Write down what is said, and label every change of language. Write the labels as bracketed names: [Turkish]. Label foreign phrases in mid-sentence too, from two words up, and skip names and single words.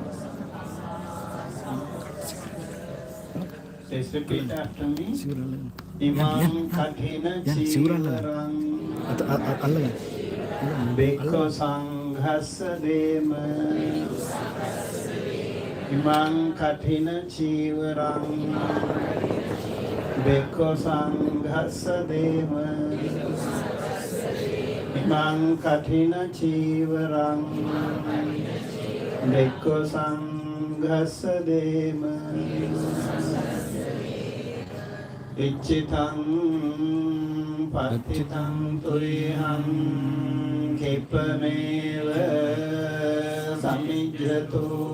[English] Please repeat after me. [Pali] ඉමං කඨින චීවරං බික්ඛු සංඝස්ස දේම ඉමං කඨින චීවරං බික්ඛු සංඝස්ස දේම ඉමං කඨින චීවරං බික්ඛු සංඝස්ස දේම ඉච්ඡිතං පත්තිතං තුරිහං කිප්පමේව සමිජ්ජතු